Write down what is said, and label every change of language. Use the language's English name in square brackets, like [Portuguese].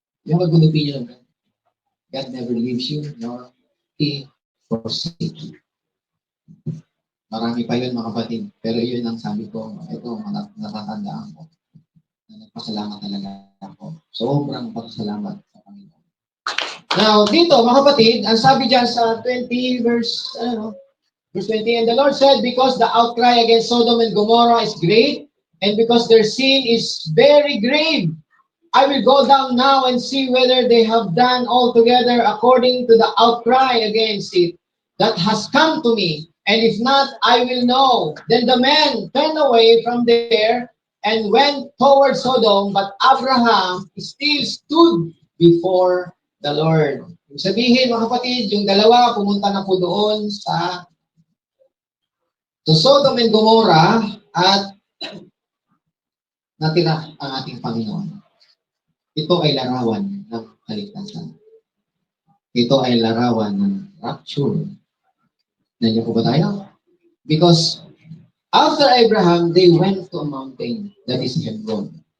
[English] Yung good opinion of God. God never leaves you, nor He forsake you. [Filipino] Marami pa yun mga kapatid. Pero yun ang sabi ko, ito natatandaan ko. Na nagpasalamat talaga ako. Sobrang pasalamat sa Panginoon. [English] Now, [Filipino] dito mga kapatid, ang sabi dyan sa [English] 20 verse 20, and the Lord said, because the outcry against Sodom and Gomorrah is great, and because their sin is very grave, I will go down now and see whether they have done altogether according to the outcry against it that has come to me. And if not, I will know. Then the men turned away from there and went toward Sodom, but Abraham still stood before the Lord. [Filipino] Ibig sabihin, mga kapatid, yung dalawa pumunta na po doon sa Sodom and Gomorrah at natira ang ating Panginoon. Ito ay larawan ng kaligtasan. Ito ay larawan ng rapture. Nandiyan po ba tayo? [English] Because after Abraham, they went to a mountain that is Hebron.